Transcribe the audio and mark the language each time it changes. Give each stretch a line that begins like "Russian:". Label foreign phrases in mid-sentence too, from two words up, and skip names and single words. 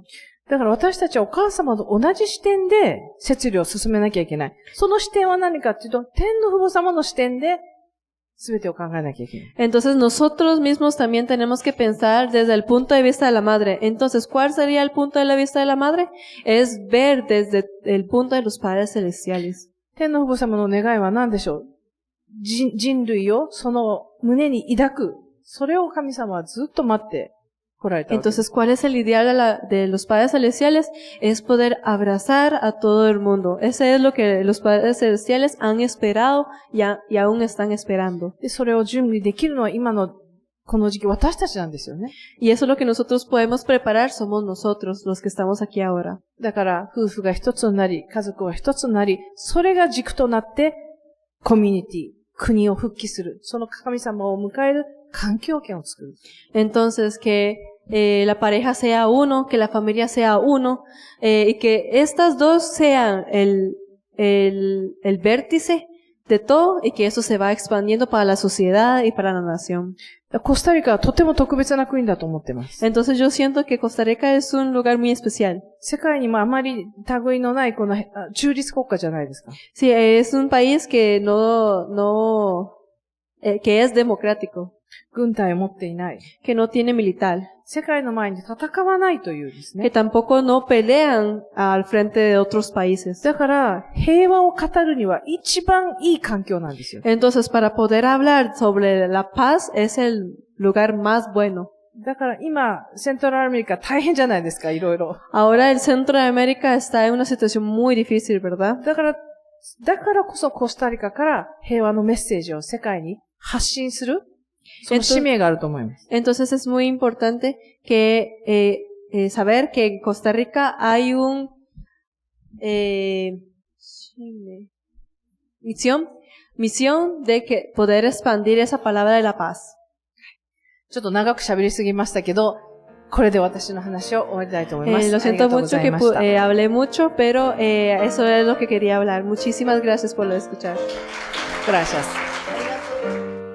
Japanese: だから私たちはお母様と同じ視点で摂理を進めなきゃいけない。その視点は何かっていうと、天の父母様の視点で全てを考えなきゃいけない。
Spanish: Entonces, nosotros mismos también tenemos que pensar desde el punto de vista de la Madre. Entonces, ¿cuál sería el punto de la vista de la Madre? Es ver desde el punto de los padres celestiales.
Japanese: 天の父母様の願いは何でしょう？人類をその胸に抱く。それを神様はずっと待って来られたわけです。
Spanish: Entonces, ¿cuál es el ideal de los padres celestiales? Es poder abrazar a todo el mundo. Ese es lo que los padres celestiales han esperado y aún están esperando.
Japanese: で、それを準備できるのは今のこの時期私たちなんですよね。
Spanish: Y eso es lo que nosotros podemos preparar, somos nosotros los que estamos aquí ahora.
Japanese: だから夫婦が一つになり、家族が一つになり、それが軸となってコミュニティ、国を復帰する。その神様を迎える環境圏を作る。
Spanish: Entonces, que la pareja sea uno, que la familia sea uno, y que estas dos sean el vértice de todo y que eso se va expandiendo para la sociedad y para la nación.
Japanese: コスタリカはとても特別な国だと思ってます。
Spanish: Entonces yo siento que Costa Rica es un lugar muy especial.
Japanese: 世界にもあまり類のないこの中立国家じゃないですか。
Spanish: Sí, es un país que que es democrático,
Japanese: 軍隊を持っていない。
Spanish: que no tiene militar,
Japanese: 世界の前に戦わないというですね。
Spanish: que tampoco no pelean al frente de otros países.
Japanese: だから平和を語るには一番いい環境なんですよ。
Spanish: Entonces, para poder hablar sobre la paz es el lugar más bueno.
Japanese: だから今、セントラルアメリカ大変じゃないですか、いろいろ。
Spanish: Ahora el Centro de América está en una situación muy difícil, ¿verdad?
Japanese: だからこそコスタリカから平和のメッセージを世界に発信する、その使命があると思います。
Spanish: Entonces es muy importante que saber que en Costa Rica hay misión de que poder expandir esa palabra de la paz.
Japanese: ちょっと長く喋りすぎましたけど、これで私の話を終わりたいと思います。
Spanish: Lo siento mucho que
Japanese: ありがとうございました。
Spanish: hablé mucho, pero eso es lo que quería hablar. Muchísimas gracias por escuchar. Gracias.